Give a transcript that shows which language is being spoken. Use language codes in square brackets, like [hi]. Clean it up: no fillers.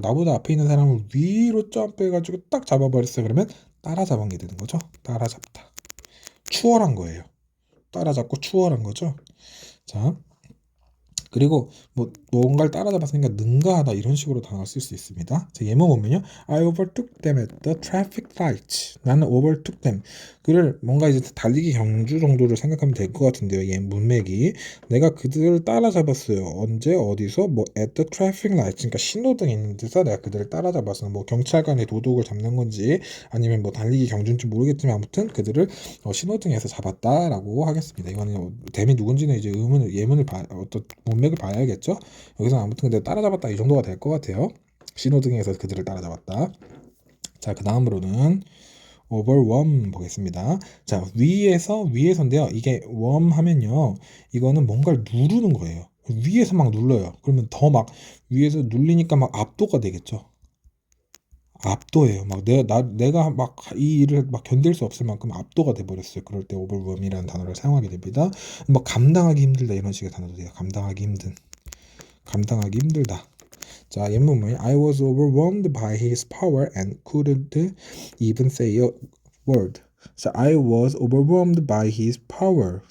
[ko] 나보다 앞에 있는 사람을 위로 점프해가지고 딱 잡아버렸어요. 그러면 따라잡은 게 되는 거죠. 따라잡다. 추월한 거예요. 따라잡고 추월한 거죠. 자, 그리고 뭐 뭔가를 따라잡았으니까 능가하다 이런 식으로 단어를 쓸 수 있습니다. 자, 예문 보면요. [en] I overtook them at the traffic light. [ko] 나는 [en] overtook them. [ko] 그를 뭔가 이제 달리기 경주 정도를 생각하면 될 것 같은데요. 얘 문맥이 내가 그들을 따라잡았어요. 언제 어디서 뭐 [en] at the traffic light. [ko] 그러니까 신호등이 있는 데서 내가 그들을 따라잡았어. 뭐 경찰관의 도둑을 잡는 건지 아니면 뭐 달리기 경주인지 모르겠지만 아무튼 그들을 신호등에서 잡았다라고 하겠습니다. 이거는 댐이 누군지는 이제 예문을 어떤 문맥을 봐야겠죠. 여기서 아무튼 근데 따라잡았다 이 정도가 될 것 같아요. 신호등에서 그들을 따라잡았다. 자, 그 다음으로는 overwhelm 보겠습니다. 자, 위에서인데요. 이게 warm 하면요. 이거는 뭔가를 누르는 거예요. 위에서 막 눌러요. 그러면 더 막 위에서 눌리니까 막 압도가 되겠죠. 압도예요. 막 내가 막 이 일을 막 견딜 수 없을 만큼 압도가 돼 버렸어요. 그럴 때 overwhelm이라는 단어를 사용하게 됩니다. 뭐 감당하기 힘들다 이런 식의 단어도 돼요. 감당하기 힘들다. 자, 예문은 [en] I was overwhelmed by his power and couldn't even say a word. [ko] 자, [en] I was overwhelmed by his power.